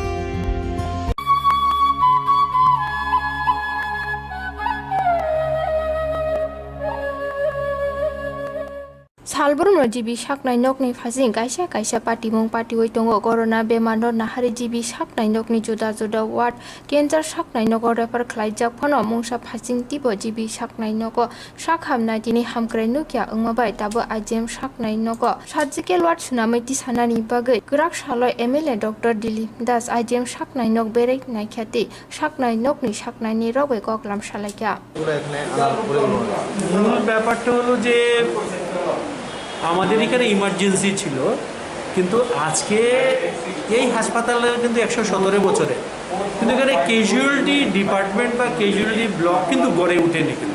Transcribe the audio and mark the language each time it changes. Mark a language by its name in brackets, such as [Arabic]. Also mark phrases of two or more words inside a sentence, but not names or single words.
[Kok Borok] Salbrum jibi saknai nokni phasing kaisa kaisa patimung patioi tongo corona bemar no nahari jibi saknai nokni juda juda [English] ward cancer [Kok Borok] saknai nogo refer khlaijak phono mungsa phasing tibo jibi saknai nogo sakhamna dini hamkrai nukya ungmabai tabo ajem saknai nogo [English] surgical ward [Kok Borok] sunamai ti sanani bagai grak saloi MLA Dr. Dilip Das ajem saknai nok berek naikhati saknai nokni saknai ni rogoi koklam salaikya [Bangla] মূল ব্যাপারটা হলো যে আমাদের এখানে ইমার্জেন্সি ছিল, কিন্তু আজকে এই হাসপাতালে কিন্তু 117 বছরে কিন্তু এখানে [English] casualty department [Bangla] বা [English] casualty block [Bangla] কিন্তু গড়ে ওঠেনি কিন্তু।